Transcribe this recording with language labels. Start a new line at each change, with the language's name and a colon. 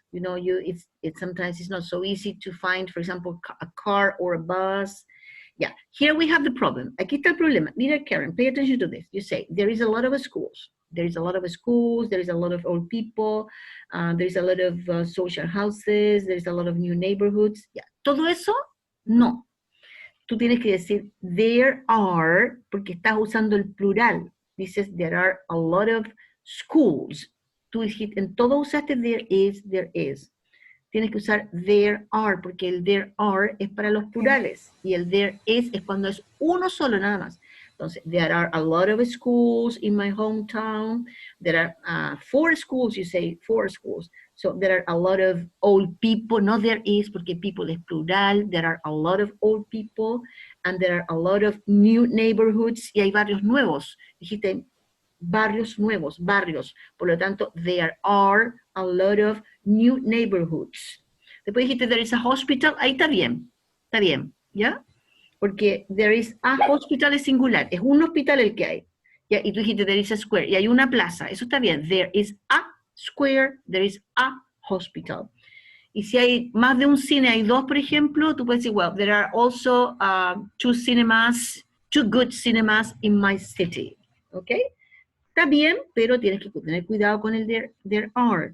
English: You know, it's sometimes it's not so easy to find, for example, a car or a bus. Yeah, here we have the problem.
Spanish: Aquí está el problema. Mira,
English: Karen, pay attention to this. You say there is a lot of schools. There is a lot of schools. There is a lot of old people. There is a lot of social houses. There is a lot of new neighborhoods.
Spanish: Yeah, todo eso, no. Tú tienes que decir
English: there are,
Spanish: porque estás usando el plural. Dices
English: there are a lot of schools.
Spanish: Tú dijiste, en todo usaste
English: there is, there is.
Spanish: Tienes que usar
English: there are,
Spanish: porque el there are es para los plurales y el
English: there is
Spanish: cuando es uno solo nada más. Entonces,
English: there are a lot of schools in my hometown. There are 4 schools, you say 4 schools. So there are a lot of old people, no there is,
Spanish: porque people es plural.
English: There are a lot of old people, and there are a lot of new neighborhoods,
Spanish: y hay barrios nuevos. Dijiste barrios nuevos, barrios. Por lo tanto,
English: there are a lot of new neighborhoods.
Spanish: Después dijiste,
English: there is a hospital.
Spanish: Ahí está bien, ¿ya? Porque
English: there is a hospital
Spanish: es singular, es un hospital el que hay. ¿Ya? Y tú dijiste,
English: there is a square,
Spanish: y hay una plaza. Eso está bien.
English: There is a square, there is a hospital.
Spanish: Y si hay más de un cine, hay 2, por ejemplo, tú puedes decir,
English: well, there are also 2 cinemas, 2 good cinemas in my city.
Spanish: ¿Ok? Está bien, pero tienes que tener cuidado con el
English: there are.